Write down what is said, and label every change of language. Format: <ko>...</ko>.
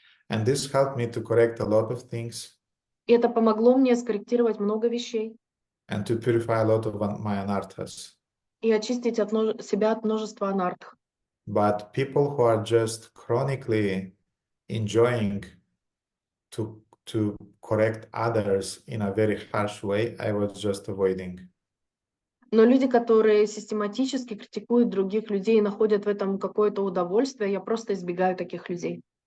<en>And this helped me to correct a lot of things</en> <ru>И это помогло мне скорректировать много вещей</ru> <en>and to purify a lot of my anarthas.</en> <ru>и очистить себя от множества анарт.</ru> <en>But people who are just chronically enjoying to correct others in a very harsh way, I was just avoiding.</en> <ru>Но люди, которые систематически критикуют других людей и находят в этом какое-то удовольствие, я просто избегаю таких людей.</ru>